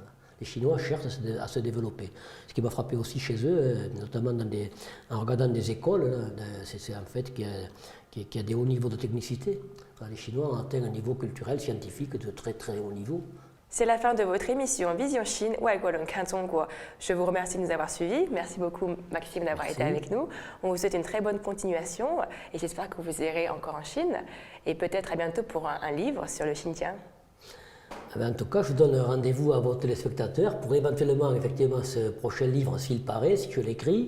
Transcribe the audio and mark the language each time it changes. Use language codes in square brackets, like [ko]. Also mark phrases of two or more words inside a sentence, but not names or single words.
[fr] Les Chinois cherchent à se développer. Ce qui m'a frappé aussi chez eux, notamment en regardant des écoles, c'est en fait qu'il y a des hauts niveaux de technicité. Les Chinois ont atteint un niveau culturel, scientifique de très très haut niveau. C'est la fin de votre émission Vision Chine, [zh] 外国人看中国. [fr] Je vous remercie de nous avoir suivis. Merci beaucoup Maxime d'avoir été avec nous. On vous souhaite une très bonne continuation et j'espère que vous irez encore en Chine et peut-être à bientôt pour un livre sur le Xinjiang. En tout cas, je donne rendez-vous à vos téléspectateurs pour éventuellement, effectivement, ce prochain livre, s'il paraît, si je l'écris.